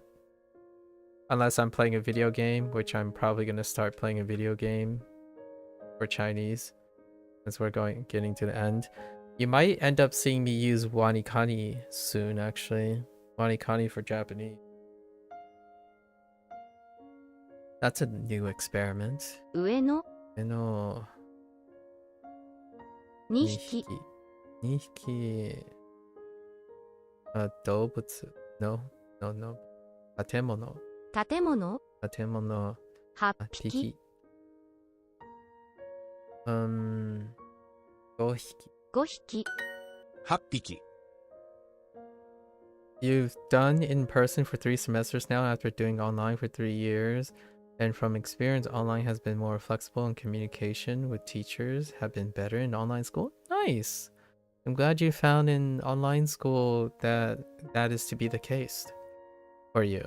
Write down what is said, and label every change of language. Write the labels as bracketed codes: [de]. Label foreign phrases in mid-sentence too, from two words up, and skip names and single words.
[en] Unless I'm playing a video game, which I'm probably going to start playing a video game for Chinese. Since we're getting to the end. You might end up seeing me use Wanikani soon, actually. Wanikani for Japanese. That's a new experiment. Ueno. Ueno. [ja] 2匹。 2匹。動物 No. 建物。建物。建物。 8匹。 5匹。 5匹。 8匹。 [en] You've done in person for 3 semesters now after doing online for 3 years. And from experience, online has been more flexible and communication with teachers have been better in online school. Nice! I'm glad you found in online school that is to be the case for you.